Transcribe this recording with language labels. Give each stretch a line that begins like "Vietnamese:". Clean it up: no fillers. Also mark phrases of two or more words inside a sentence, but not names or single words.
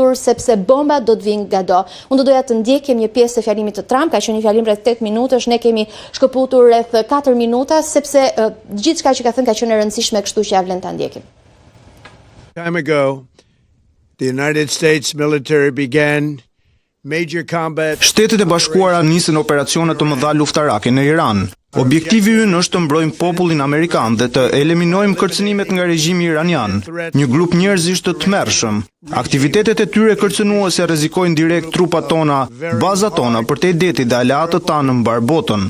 Albanian: zemër sepse bomba do të vinë gado. Unë do doja të ndjekim një pjesë të fjalimit të Trump, ka qenë një fjalim rreth 8 minutash, ne kemi shkëputur rreth 4 minuta sepse gjithçka që ka thënë ka qenë e rëndësishme, kështu që ja vlen ta ndjekim.
English: Time ago, the United States military began major combat.
Albanian: Shtetet e Bashkuara nisën operacione të mëdha luftarake në Iran. Objektivi ynë është të mbrojmë popullin amerikan dhe të eliminojmë kërcënimet nga regjimi iranian, një grup njerëzish të tmerrshëm. Aktivitetet e tyre kërcënuese rrezikojnë direkt trupat tona, bazat tona, përtejdetit dhe aleatët tanë në mbar botën.